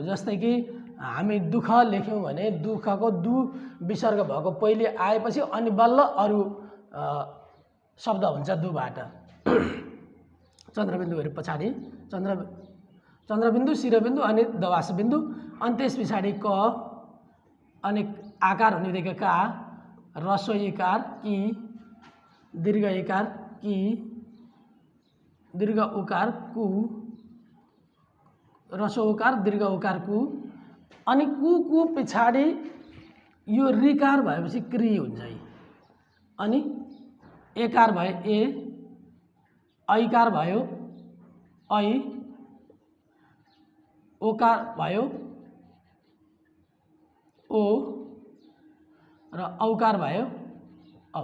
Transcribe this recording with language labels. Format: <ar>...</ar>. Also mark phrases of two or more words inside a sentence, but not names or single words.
<ne>जस्तै कि हामी दुःख लेख्यौँ भने दुःखको दु विसर्ग भएको पहिले आएपछि अनि बल्ल अरू शब्द हुन्छ दुबाट। चन्द्रबिन्दुहरू पछाडि चन्द्रबिन्दु, शिरबिन्दु, अनि दवास बिन्दु, अनि त्यस पछाडि क, अनि आकार हुने बित्तिकै का, ह्रस्व इकार कि, दीर्घ इकार कि, दीर्घ उकार कु, ह्रस्व उकार दीर्घ उकार कु, अनि कु पछाडि यो ऋकार भएपछि क्रि हुन्छ। अनि एकार भए ए, ऐकार भयो ऐ, ओकार भयो ओ, र औकार भयो औ।</ne>